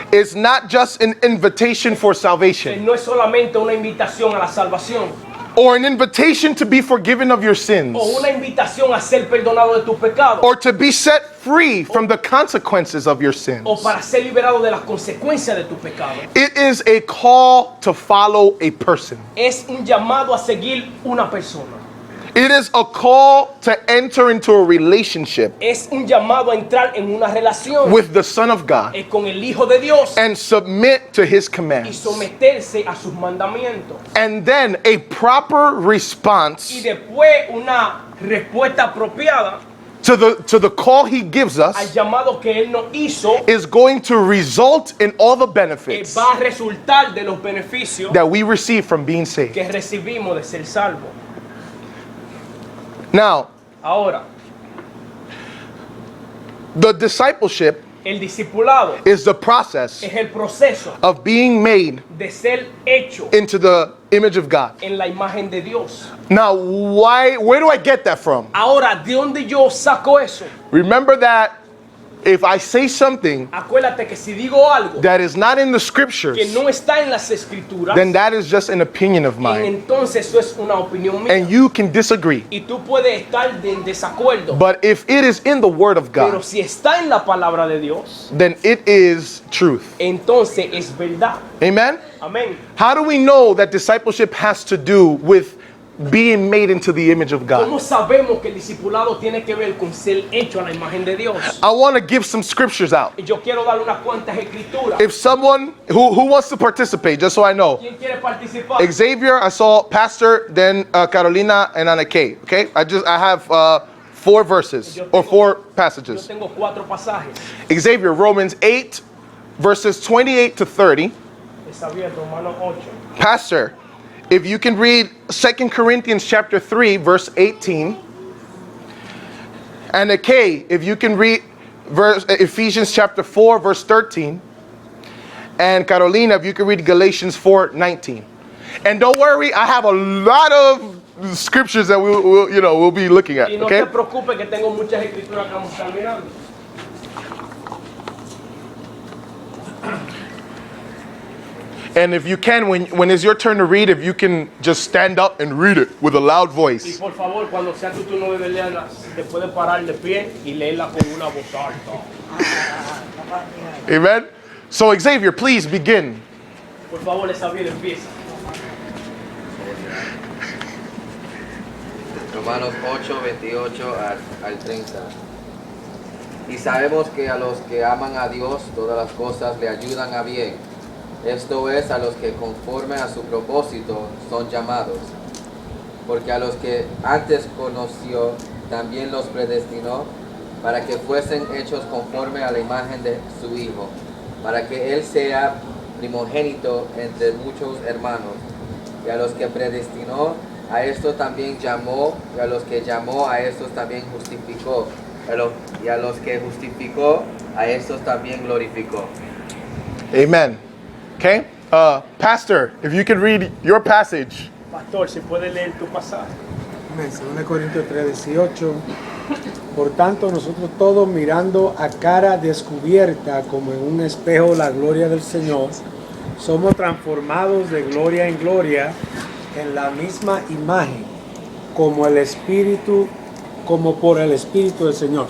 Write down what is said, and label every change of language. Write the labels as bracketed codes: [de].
[en] is not just an invitation for salvation [es] no es solamente una invitación a la salvación [en] or an invitation to be forgiven of your sins [es] o una invitación a ser perdonado de tus pecados [en] or to be set free from the consequences of your sins. [es] o para ser liberado de las consecuencias de tus pecados. [en] It is a call to follow a person. [es] Es un llamado a seguir una persona. [en] It is a call to enter into a relationship [es] Es un llamado a entrar en una relación [en] with the Son of God [es] con el Hijo de Dios [en] and submit to His [es] y [en] commands. [es] someterse a sus mandamientos. [en] And then a proper [es] Y [en] response [es] después una respuesta apropiada [en] to the call He gives [es] al [en] us [es] llamado que Él nos hizo [en] is going to result in all the benefits [es] va a resultar de los beneficios [en] that we receive from being saved. [es] que recibimos de ser salvos. [en] Now, [es] Ahora, [en] the discipleship [es] el discipulado [en] is the process [es] es el proceso [en] of being made [es] de ser hecho [en] into the image of God. [es] en la imagen de Dios. [en] Now, where do I get that from? [es] Ahora, ¿de dónde yo saco eso? [en] Remember that if I say something [es] Acuérdate que si digo algo [en] that is not in the [es] que [en] scriptures, [es] no está en las escrituras, [en] then that is just an opinion of mine. [es] entonces eso es una opinión mía. [en] And you can disagree. [es] Y tú puedes estar en desacuerdo. [en] But if it is in the Word of [es] Pero [en] God, [es] si está en la palabra de Dios, [en] then it is truth. [es] entonces es verdad. [en] Amen? [es] Amén. [en] How do we know that discipleship has to do with being made into the image of [es] ¿Cómo [en] God? [es] sabemos que el discipulado tiene que ver con ser hecho a la imagen de Dios? [en] I want to give some scriptures out. [es] Yo quiero dar unas cuantas escrituras. [en] If someone who wants to participate, just so I know, [es] ¿Quién quiere participar? [en] Xavier, I saw Pastor, then Carolina, and Ana Kay. Okay, I have 4 verses or 4 [es] Yo [en] passages. [es] tengo 4 pasajes. [en] Xavier, Romans 8, verses 28 to 30. [es] Está bien, Romanos 8. [en] Pastor, if you can read 2 Corinthians chapter 3, verse 18. And Kay, if you can read Ephesians chapter 4, verse 13. And Carolina, if you can read Galatians 4:19. And don't worry, I have a lot of scriptures that we'll be looking at. [es] Y no [en] Okay? [es] te preocupes que tengo muchas escrituras que vamos a estar mirando. [en] And if you can, when it's your turn to read, if you can just stand up and read it with a loud [es] Y [en] voice. [es] por favor, cuando sea tu turno de leerla, te puedes parar de pie y leerla con una voz alta. [en] Amen? So Xavier, please begin. [es] Por favor, Xavier, empieza. Romanos 8, 28 al 30. Y sabemos que a los que aman a Dios, todas las cosas le ayudan a bien. Esto es, a los que conforme a su propósito son llamados. Porque a los que antes conoció, también los predestinó para que fuesen hechos conforme a la imagen de su Hijo, para que Él sea primogénito entre muchos hermanos. Y a los que predestinó, a estos también llamó, y a los que llamó, a estos también justificó, y a los que justificó, a estos también glorificó. [en] Amen. Okay? Pastor, if you can read your passage. [es] Pastor, si puedes leer tu pasaje. Amén. 2 Corintios 3:18. Por tanto, nosotros todos mirando a cara descubierta como en un espejo la gloria del Señor, somos transformados de gloria en gloria en la misma imagen, como por el Espíritu del Señor.